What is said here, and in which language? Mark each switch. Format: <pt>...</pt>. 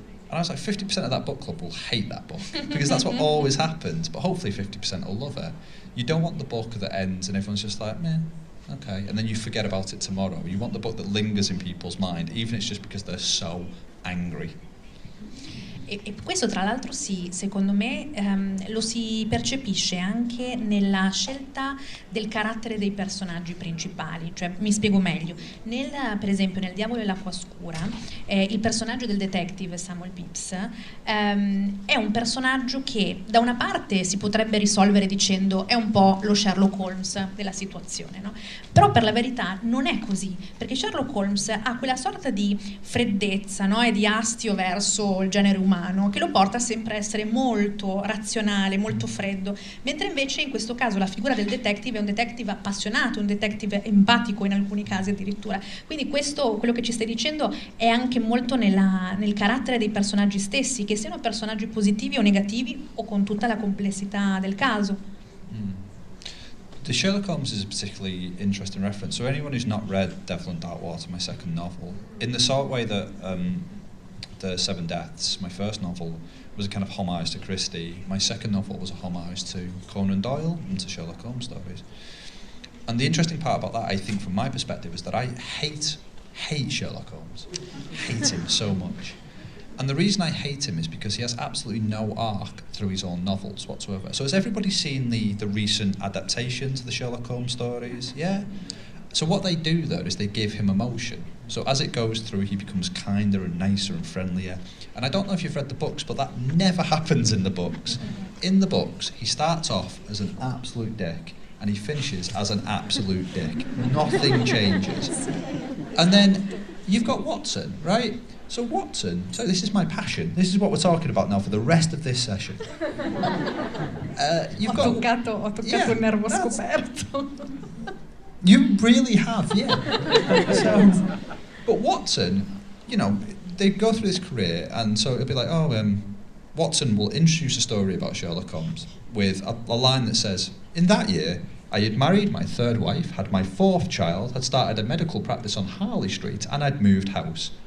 <en>And I was like, 50% of that book club will hate that book, because that's what always happens, but hopefully 50% will love it. You don't want the book that ends and everyone's just like, meh, okay, and then you forget about it tomorrow. You want the book that lingers in people's mind, even if it's just because they're so angry.</en> <it>E questo tra l'altro secondo me lo si percepisce anche nella scelta del carattere dei personaggi principali. Cioè, mi spiego meglio. Per esempio nel Diavolo e l'acqua scura, il personaggio del detective Samuel Pepys è un personaggio che da una parte si potrebbe risolvere dicendo è un po' lo Sherlock Holmes della situazione, no? Però per la verità non è così, perché Sherlock Holmes ha quella sorta di freddezza, no? E di astio verso il genere umano, che lo porta sempre a essere molto razionale, molto freddo, mentre invece in questo caso la figura del detective è un detective appassionato, un detective empatico in alcuni casi addirittura. Quindi questo, quello che ci stai dicendo, è anche molto nel carattere dei personaggi stessi, che siano personaggi positivi o negativi o con tutta la complessità del caso.</it> <en>The Sherlock Holmes is a particularly interesting reference. So anyone who's not read Devil and Darkwater, my second novel, in the sort of way that the 7 Deaths, my first novel, was a kind of homage to Christie. My second novel was a homage to Conan Doyle and to Sherlock Holmes stories. And the interesting part about that, I think, from my perspective, is that I hate Sherlock Holmes. Hate him so much. And the reason I hate him is because he has absolutely no arc through his own novels whatsoever. So has everybody seen the recent adaptations of the Sherlock Holmes stories? Yeah? So what they do there is they give him emotion. So as it goes through, he becomes kinder and nicer and friendlier. And I don't know if you've read the books, but that never happens in the books. In the books, he starts off as an absolute dick, and he finishes as an absolute dick. Nothing changes. And then you've got Watson, right? So Watson, so this is my passion. This is what we're talking about now for the rest of this session.</en> <it>Ho toccato il nervo scoperto.</it> <en>You really have, yeah. But Watson, you know, they go through this career, and so it'll be like, Watson will introduce a story about Sherlock Holmes with a line that says, in that year, I had married my 3rd wife, had my 4th child, had started a medical practice on Harley Street, and I'd moved house.</en>